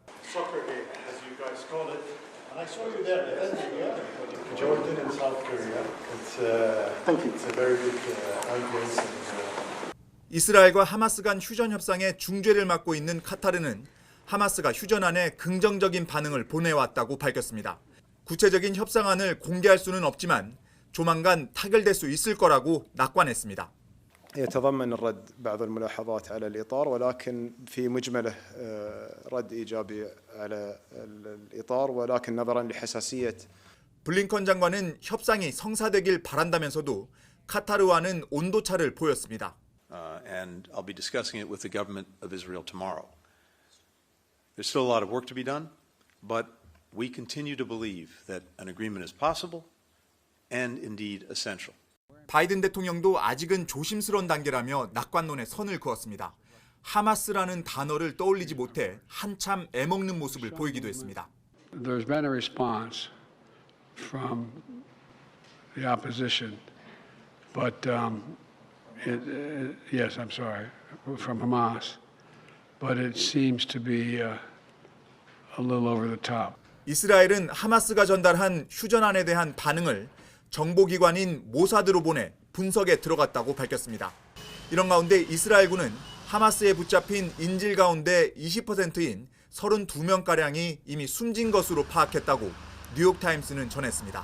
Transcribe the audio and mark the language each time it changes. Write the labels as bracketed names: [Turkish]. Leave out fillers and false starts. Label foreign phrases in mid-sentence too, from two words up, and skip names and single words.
[Korean] 이스라엘과 하마스 간 휴전 협상의 중재를 맡고 있는 카타르는 하마스가 휴전안에 긍정적인 반응을 보내왔다고 밝혔습니다. 구체적인 협상안을 공개할 수는 없지만 조만간 타결될 수 있을 거라고 낙관했습니다. [Arabic] يتضمن الرد بعض الملاحظات على الإطار ولكن في مجمله رد إيجابي على الإطار ولكن نظرا لحساسية [Korean] 블링컨 장관은 협상이 성사되길 바란다면서도 카타르와는 온도차를 보였습니다. [English] And I'll be discussing it with the government of Israel tomorrow. There's still a lot of work to be done, but we continue to believe that an agreement is possible and indeed essential. [Korean] 바이든 대통령도 아직은 조심스러운 단계라며 낙관론에 선을 그었습니다. 하마스라는 단어를 떠올리지 못해 한참 애먹는 모습을 보이기도 했습니다. [English] There's been a response from the opposition, but yes, I'm sorry, from Hamas, but it seems to be a little over the top. [Korean] 이스라엘은 하마스가 전달한 휴전안에 대한 반응을 정보기관인 모사드로 보내 분석에 들어갔다고 밝혔습니다. 이런 가운데 이스라엘군은 하마스에 붙잡힌 인질 가운데 20%인 32명가량이 이미 숨진 것으로 파악했다고 뉴욕타임스는 전했습니다.